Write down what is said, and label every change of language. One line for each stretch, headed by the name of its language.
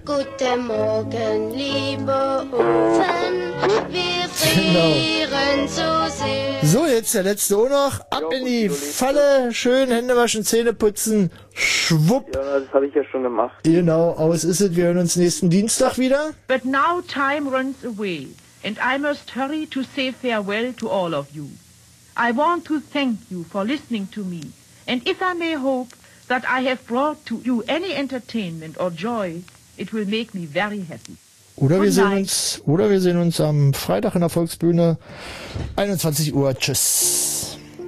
German: Guten Morgen, liebe Ofen. Wir frieren zu sehr. So, jetzt der letzte auch noch. Ab in die Falle. Schön Hände waschen, Zähne putzen. Schwupp. Ja, das habe ich ja schon gemacht. Genau, aus ist es. Wir hören uns nächsten Dienstag wieder.
English: But now time runs away. And I must hurry to say farewell to all of you. I want to thank you for listening to me. And if I may hope, that I have brought to you any entertainment or joy, it will make me very happy.
German: Oder wir sehen uns am Freitag in der Volksbühne, 21 Uhr. Tschüss.